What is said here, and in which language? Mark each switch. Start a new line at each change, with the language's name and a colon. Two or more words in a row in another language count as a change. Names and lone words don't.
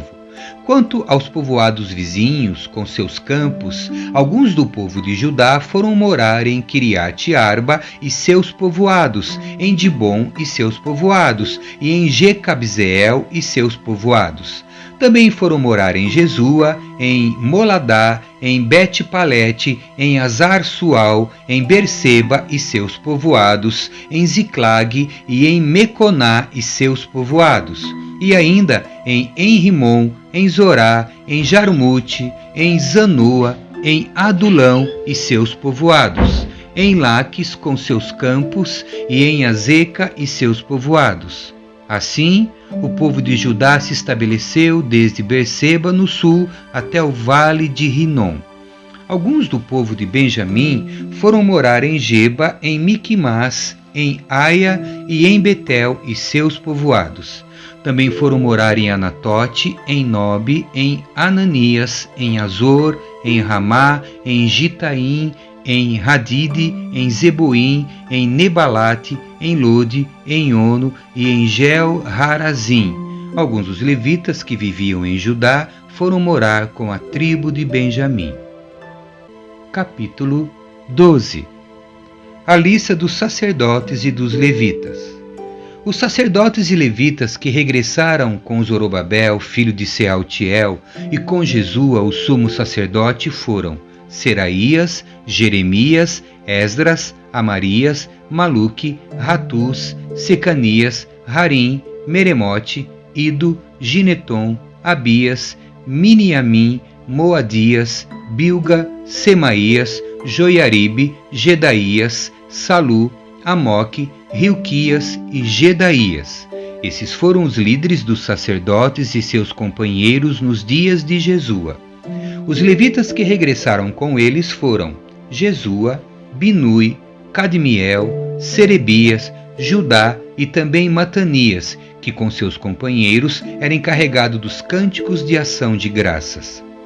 Portuguese: Quanto aos povoados vizinhos, com seus campos, alguns do povo de Judá foram morar em Quiriate-Arba e seus povoados, em Dibom e seus povoados, e em Jecabzeel e seus povoados. Também foram morar em Jesua, em Moladá, em Bet-Palete, em Azar-Sual, em Berseba e seus povoados, em Ziclag e em Meconá e seus povoados, e ainda em Enrimon, em Zorá, em Jarmute, em Zanoa, em Adulão e seus povoados, em Laques com seus campos e em Azeca e seus povoados. Assim, o povo de Judá se estabeleceu desde Berseba no sul até o vale de Rinom. Alguns do povo de Benjamim foram morar em Geba, em Miquimás, em Aia e em Betel e seus povoados. Também foram morar em Anatote, em Nobe, em Ananias, em Azor, em Ramá, em Gitaim, em Hadide, em Zeboim, em Nebalate, em Lode, em Ono e em Gel-Harazim. Alguns dos levitas que viviam em Judá foram morar com a tribo de Benjamim. Capítulo 12. A lista dos sacerdotes e dos levitas. Os sacerdotes e levitas que regressaram com Zorobabel, filho de Sealtiel, e com Jesua, o sumo sacerdote, foram Seraías, Jeremias, Esdras, Amarias, Maluque, Ratus, Secanias, Harim, Meremote, Ido, Gineton, Abias, Miniamim, Moadias, Bilga, Semaías, Joiaribe, Gedaías, Salu, Amoque, Hilquias e Gedaías. Esses foram os líderes dos sacerdotes e seus companheiros nos dias de Jesua. Os levitas que regressaram com eles foram Jesua, Binui, Cadmiel, Serebias, Judá e também Matanias, que com seus companheiros era encarregado dos cânticos de ação de graças.